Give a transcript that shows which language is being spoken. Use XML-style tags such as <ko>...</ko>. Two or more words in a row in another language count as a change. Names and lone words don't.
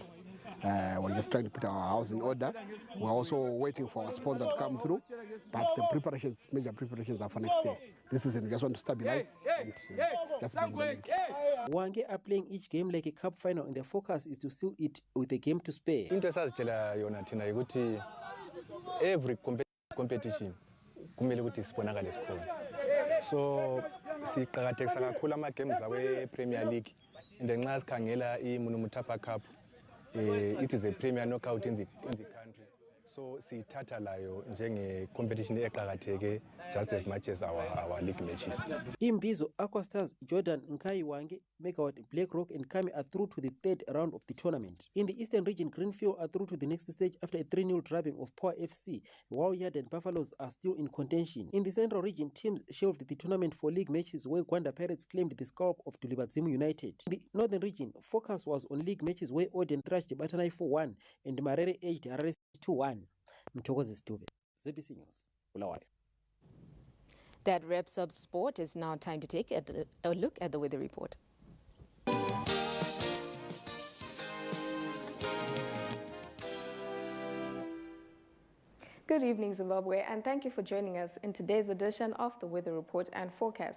<en>We're just trying to put our house in order. We're also waiting for our sponsor to come through, but the preparations, major preparations are for next year. This season we just want to stabilize and just bring the league. Hwange are playing each game like a cup final, and their focus is to seal it with a game to spare. Every competition</en> <nd>kumele ukuthi sibonakale sikhona. So siqhakathekisa kakhulu ama games awe Premier League and nxa sikhangela iMunomotapa Cup,</nd> <en>it is a premier knockout in the country.</en> <nd>so siyithatha layo njenge-competition eqakatheke</nd> <en>just as much as our league matches. Imbizo, Aquastars, Jordan, Nkai Wange, Megawatt, BlackRock and Kami are through to the third round of the tournament. In the Eastern region, Greenfield are through to the next stage after a 3-0 drubbing of Power FC, while Yard and Buffaloes are still in contention. In the Central region, teams shelved the tournament for league matches where Gwanda Pirates claimed the scalp of Dulibadzimu United. In the Northern region, focus was on league matches where Oden thrashed Batanai 4-1 and Marere 8 Harare 2-1. Mtokozi Stube, ZBC News, Bulawayo. That wraps up sport. It's now time to take a look at the weather report. Good evening, Zimbabwe, and thank you for joining us in today's edition of the Weather Report and Forecast.</en>